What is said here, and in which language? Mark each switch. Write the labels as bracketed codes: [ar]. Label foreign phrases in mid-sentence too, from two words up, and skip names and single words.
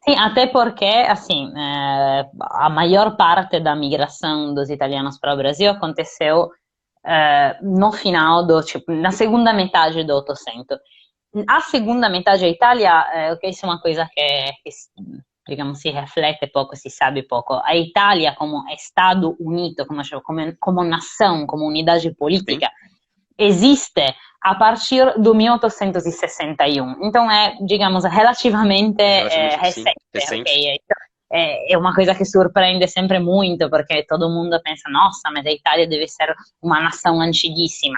[pt] Sim, até porque, assim, a maior parte da migração dos italianos para o Brasil aconteceu no final tipo, na segunda metade do Ottocento. A segunda metade da Itália, ok, isso é uma coisa que digamos, [it] si riflette poco, si sabe poco. [pt] A Itália como Estado unito, como nação, como unidade política, Sim? esiste a partir do 1861. Então é, digamos, relativamente Relativamente, sim, recente, recente. ok? É uma coisa que surpreende sempre muito, porque todo mundo pensa, nossa, mas a Itália deve ser uma nação antiguíssima.